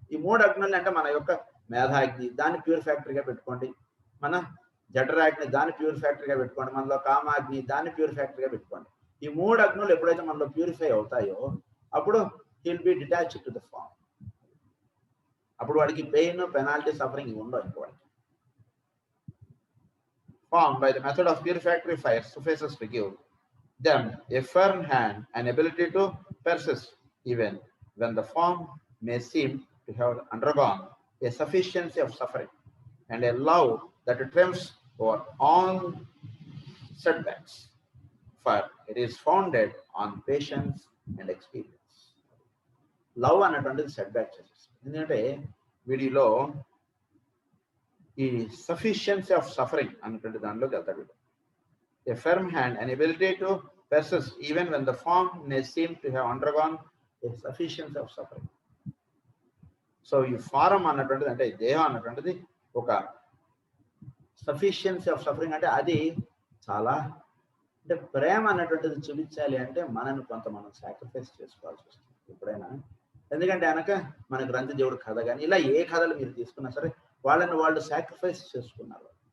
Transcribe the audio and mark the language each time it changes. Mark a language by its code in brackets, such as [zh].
[te] ఈ 3 అగ్నుల్ని అంటే మన యొక్క మేధాగ్ని దాన్ని ప్యూరిఫాక్టరీగా పెట్టుకోండి, మన జఠరాగ్ని దాన్ని ప్యూరిఫాక్టరీగా పెట్టుకోండి, మనలో కామాగ్ని దాన్ని ప్యూరిఫాక్టరీగా పెట్టుకోండి. ఈ 3 అగ్నులు ఎప్పుడైతే మనలో ప్యూరిఫై అవుతాయో అప్పుడు he will be detached to the form. అప్పుడు వాడికి పెయిన్, పెనాల్టీ, సఫరింగ్ ఉండవు ఇంక వాడికి. [en] Formed by the method of purificatory fire, suffices to give them a firm hand and ability to persist, even when the form may seem to have undergone a sufficiency of suffering, and a love that triumphs over all setbacks, for it is founded on patience and experience. [te] Love అన్నటువంటిది set back చేసేస్తుంది. ఎందుకంటే వీడిలో ఈ sufficiency of suffering అన్నటువంటి దానిలోకి వెళ్తాడు. [en] A firm hand and ability to persist even when the form may seem to have undergone a sufficiency of suffering. [te] So ఈ form అన్నటువంటిది అంటే దేహం అన్నటువంటిది ఒక సఫిషియన్సీ ఆఫ్ సఫరింగ్ అంటే అది చాలా అంటే ప్రేమ అన్నటువంటిది చూపించాలి అంటే మనల్ని కొంత మనం సాక్రిఫైస్ చేసుకోవాల్సి వస్తుంది ఎప్పుడైనా. ఎందుకంటే వెనక మన గ్రంథదేవుడు కథ కానీ ఇలా ఏ కథలు మీరు తీసుకున్నా సరే వాళ్ళని వాళ్ళు సాక్రిఫైస్ చేసుకున్నారు.